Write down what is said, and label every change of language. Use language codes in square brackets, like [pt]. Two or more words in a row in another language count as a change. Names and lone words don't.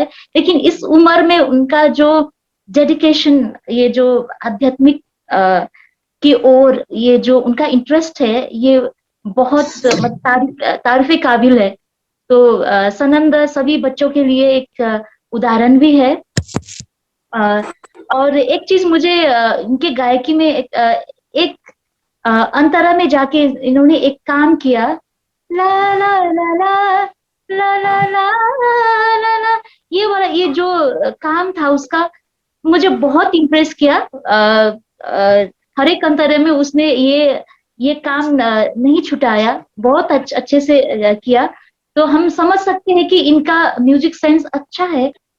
[hi] लेकिन इस उम्र में उनका जो डेडिकेशन, ये जो आध्यात्मिक की ओर ये जो उनका इंटरेस्ट है, ये बहुत तारीफ काबिल है। तो सनंद सभी बच्चों के लिए एक उदाहरण भी है। और एक चीज मुझे इनके गायकी में एक अंतरा में जाके इन्होंने एक काम किया, ला ला ला ला ला ला ला ला ला, ये वाला ये जो काम था उसका मुझे बहुत इम्प्रेस किया। हर एक अंतरे में उसने ये काम नहीं छुटाया, बहुत अच्छे से किया। तो हम समझ सकते हैं कि इनका [en] music sense [hi] अच्छा है।